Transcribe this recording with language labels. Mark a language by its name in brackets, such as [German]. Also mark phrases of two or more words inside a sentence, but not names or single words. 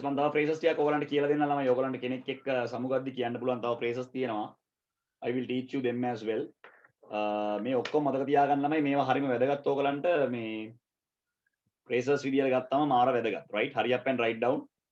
[Sinhala] මම තව phrases ටිකක් ඔයගලන්ට කියලා දෙන්න ළමයි. ඔයගලන්ට කෙනෙක් එක්ක සමුගද්දි කියන්න පුළුවන් තව phrases තියෙනවා. [English] I will teach you them as well. [Sinhala] මේ ඔක්කොම මතක තියාගන්න ළමයි. මේවා හරිම වැදගත් ඔයගලන්ට මේ phrases විදියට ගත්තම මාර වැදගත්. [English] Right? Hurry up and write down.